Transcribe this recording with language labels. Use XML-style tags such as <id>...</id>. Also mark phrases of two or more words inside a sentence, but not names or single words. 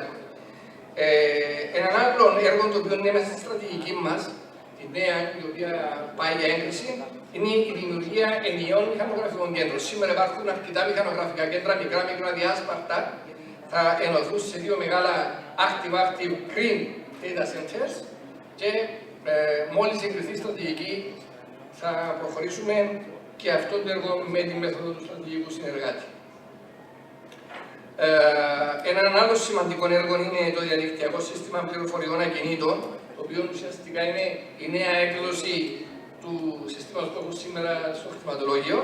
<el>Έναν άλλο έργο το οποίο είναι μέσα στη στρατηγική μας, τη νέα, η οποία πάει για έγκριση, είναι η δημιουργία ενιαίων μηχανογραφικών κέντρων. Σήμερα υπάρχουν αρκετά μηχανογραφικά κέντρα, μικρά, διάσπαρτα, θα ενωθούν σε δύο μεγάλα</el> <en>active green data centers</en> <el>και μόλις εγκριθεί η στρατηγική θα προχωρήσουμε και αυτό το έργο με τη μέθοδο του στρατηγικού συνεργάτη. Ένα άλλο σημαντικό έργο είναι το διαδικτυακό σύστημα πληροφοριών ακινήτων, το οποίο ουσιαστικά είναι η νέα έκδοση του συστήματος που έχουμε σήμερα στο χρηματολόγιο.</el>